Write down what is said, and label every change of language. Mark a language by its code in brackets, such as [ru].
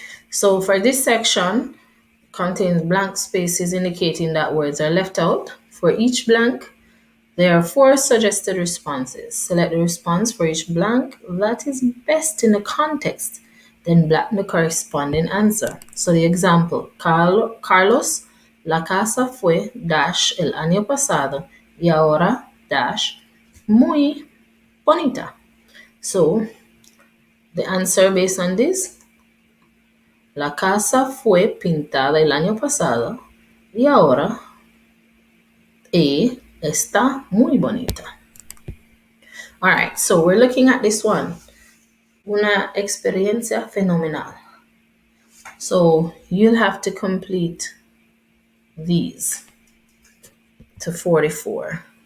[en] So for this section, contains blank spaces indicating that words are left out. For each blank, there are 4 suggested responses. Select the response for each blank that is best in the context, then blank the corresponding answer. So the example, [es] Carlos, la casa fue dash el año pasado y ahora dash muy bonita. [en] So the answer based on this, [es] la casa fue pintada el año pasado y ahora está muy bonita. [en] All right, so we're looking at this one. [es] Una experiencia fenomenal. [en] So you'll have to complete these to 44.